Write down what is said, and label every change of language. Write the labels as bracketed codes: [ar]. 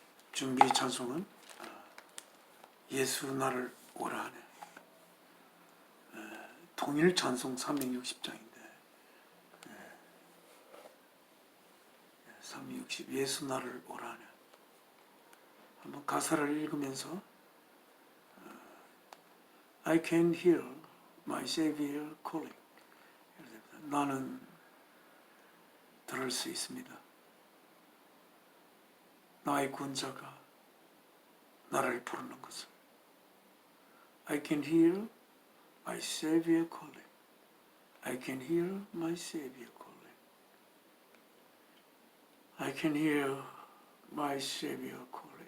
[ko] 준비 찬송은 예수 나를 오라 하네. 통일 찬송 360장인데 360 예수 나를 오라 하네. 한번 가사를 읽으면서 [en] I can hear my Savior calling. [ko] 나는 들을 수 있습니다. 나의 구원자가 나를 부르는 것을. [en] I can hear my Savior calling. I can hear my Savior calling. I can hear my Savior calling.